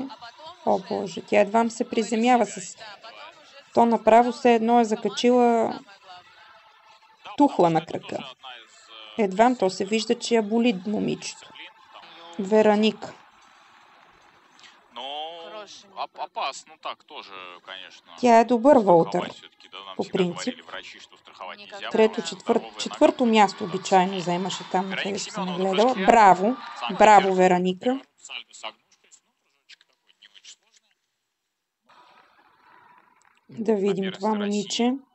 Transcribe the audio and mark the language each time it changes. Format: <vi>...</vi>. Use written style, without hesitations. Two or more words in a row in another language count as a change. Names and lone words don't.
<bg>О Боже, тя едвам се приземява с... То направо се едно е закачила тухла на крака. Едвам то се вижда, че я боли момичето. Вероника.</bg> <ru>Опасно так тоже, конечно.</ru> <bg>Тя е добър волтър, по принцип. Четвърто място обичайно заемаше там, където съм гледала. Браво! Браво, Вероника! Да видим това момиче.</bg>